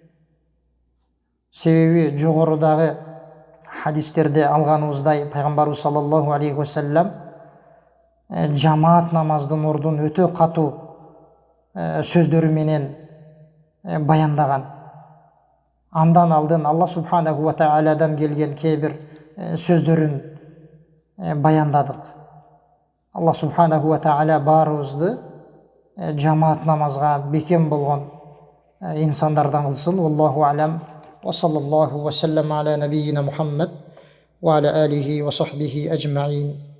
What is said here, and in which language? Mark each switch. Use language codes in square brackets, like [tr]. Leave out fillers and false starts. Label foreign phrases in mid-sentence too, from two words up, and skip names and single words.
[ky] Себеби жогорудагы хадистерде алганыбыздай пайгамбарыбыз [ar] صلى الله عليه وسلم [ky] жамаат намаздын ордун өтө катуу сөздөрү менен баяндаган. Андан алдын Аллах субханаху ва тааладан келген кээ бир сөздөрүн баяндадык. [ar] الله سبحانه وتعالى [ky] баарыбызды жамаат намазга бекем болгон инсандардан кылсын. [ar] الله أعلم. وصلى الله وسلم على نبينا محمد وعلى آله وصحبه أجمعين.